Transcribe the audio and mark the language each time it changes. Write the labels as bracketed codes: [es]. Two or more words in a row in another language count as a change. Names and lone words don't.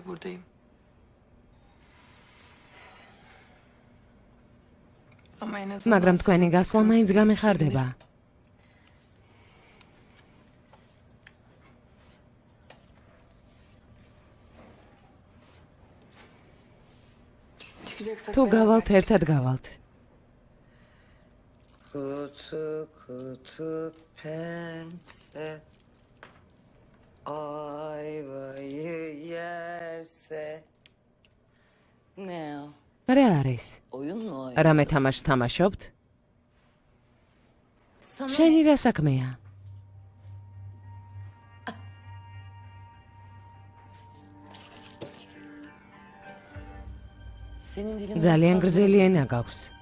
[ka] მაგრამ თქვენი გასვლა მაინც გამეხარდება. თუ გავალთ, ერთად გავალთ. [tr] Kutu pense ayvayı yerse ne o? [ka] რა არის? [tr] Oyun mu oynuyoruz? [ka] რამე თამაშს თამაშობთ? შენი რა საქმეა? ძალიან გრძელი ენა გაქვს.